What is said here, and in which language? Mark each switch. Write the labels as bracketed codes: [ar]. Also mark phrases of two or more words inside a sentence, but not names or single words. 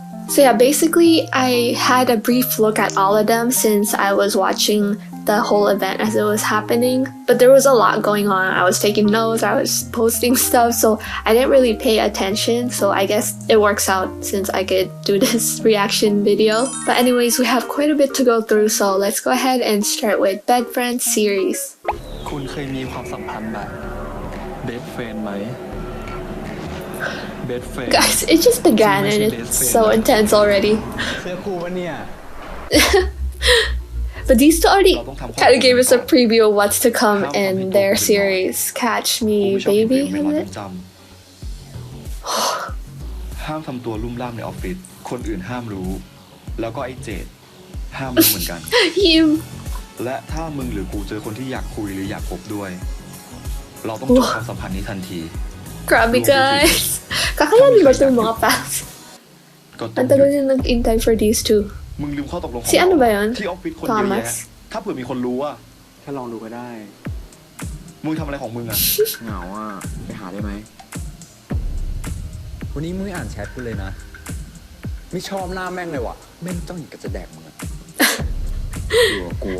[en] So yeah, basically I had a brief look at all of them since I was watching the whole event as it was happening, but there was a lot going on. I was taking notes, I was posting stuff, so I didn't really pay attention, so I guess it works out since I could do this reaction video. But anyways, we have quite a bit to go through, so let's go ahead and start with Bed Series. [th] คุณเคยมีความสัมพันธ์แบบเบสเฟรนด์ไหม [en] Guys, it just began and it's so intense already. But these two already kind of gave us a preview of what's to come in their series. Catch Me, Baby, is it? [th] ห้ามทำตัวลุ่มล่ามในออฟฟิศคนอื่นห้ามรู้แล้วก็ไอ้เจดห้ามรู้เหมือนกัน และถ้ามึงหรือกูเจอคนที่อยากคุยหรืออยากพบด้วยเราต้องจบความสัมพันธ์นี้ทันที [tl] Grabe guys. Kakalanin ba itong mga pals? Ang tagal din nag-intay [en] for these two. [th] มึงลืมข้อตกลงของ [tl] Si ano ba yun? [th] ที่ออฟฟิศคนเยอะแยะถ้าเผื่อมีคนรู้อะแค่ลองดูก็ได้มึงทำอะไรของมึงอะเหงาอะไปหาได้ไหมวันนี้มึงไม่อ่านแชทกูเลยนะไม่ชอบหน้าแม่งเลยว่ะแม่งจ้องอยากจะแดกมึงอะกลัว